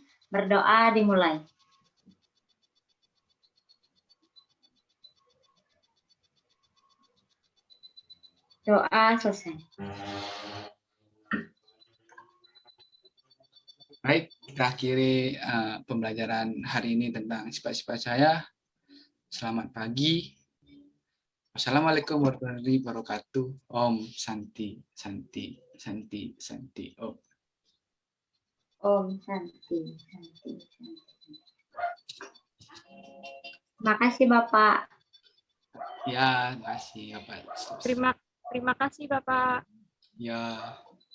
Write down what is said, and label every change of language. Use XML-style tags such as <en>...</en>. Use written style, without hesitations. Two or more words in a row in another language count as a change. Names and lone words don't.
<id>Berdoa dimulai. Doa selesai. Baik, kita akhiri pembelajaran hari ini tentang sifat-sifat cahaya. Selamat pagi.</id> <ar>والسلام عليكم ورحمة الله وبركاته.</ar> <sa>ॐ शान्ति शान्ति शान्ति शान्ति. Om. ॐ शान्ति शान्ति शान्ति.</sa> <id>Makasih Bapak. Ya, terima kasih Bapak. Terima kasih Bapak. Ya.</id>